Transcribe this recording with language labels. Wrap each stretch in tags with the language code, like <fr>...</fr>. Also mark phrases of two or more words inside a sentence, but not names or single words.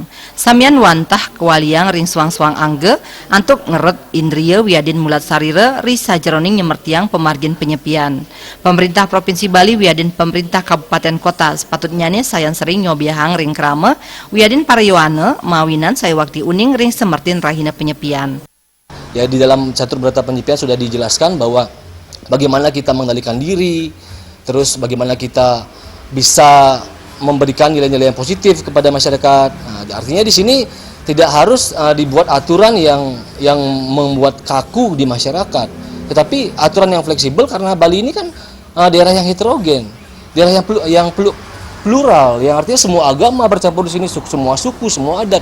<ban>Samian wantah kewaliang ring suang-suang angge, antuk ngeret indria wiadin mulat sarire ri sajeroning nyemertiang pemargin penyepian. Pemerintah Provinsi Bali wiadin pemerintah Kabupaten Kota sepatutnya nih sayan sering nyobiahang ring krama wiadin parayuana mawinan saya waktu uning ring semertin rahina penyepian.</ban> <id>Ya, di dalam catur berata penyepian sudah dijelaskan bahwa bagaimana kita mengendalikan diri, terus bagaimana kita bisa memberikan nilai-nilai yang positif kepada masyarakat. Nah, artinya di sini tidak harus dibuat aturan yang membuat kaku di masyarakat, tetapi aturan yang fleksibel karena Bali ini kan daerah yang heterogen, daerah yang plural, yang artinya semua agama bercampur di sini, semua suku, semua adat.</id>